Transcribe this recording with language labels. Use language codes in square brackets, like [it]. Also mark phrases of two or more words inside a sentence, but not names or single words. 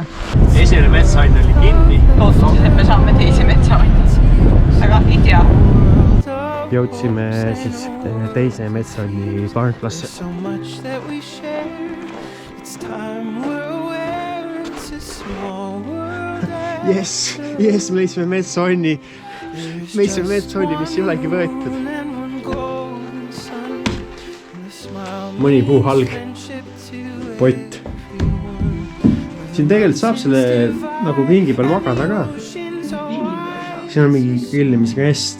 [et] Esimene metsaann oli kinni. Lootuses, et me saame teise metsaanni. Aga ei tea. Jõudsime siis teise metsaanni parklasse. [en] So much that we share. It's time we're aware. It's a small world. Yes, [et] me leisime metsaanni. Me leisime metsaanni, mis ei olegi võetud. Mõni puuhalg. Pott. Siin tegelikult saab selle nagu pingi peal magada ka. Siin on mingi grillimisrest.